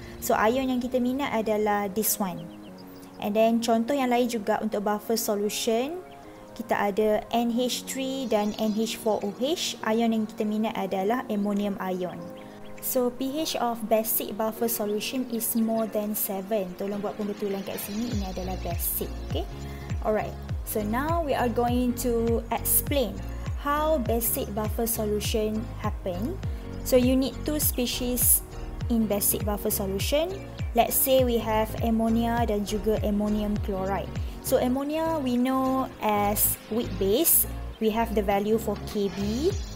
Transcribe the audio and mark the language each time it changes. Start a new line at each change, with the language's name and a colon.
Malay: So ion yang kita minat adalah
English: this one. And then
Malay: contoh yang lain juga untuk buffer solution, kita ada NH3 dan NH4OH. Ion yang kita minat adalah ammonium ion.
English: So pH of basic buffer solution is more than 7.
Malay: Tolong buat pembetulan kat sini, ini adalah basic.
English: Okay, alright. So now we are going to explain how basic buffer solution happen. So you need two species in basic buffer solution. Let's say we have ammonia dan juga ammonium chloride. So ammonia we know as weak base. We have the value for Kb.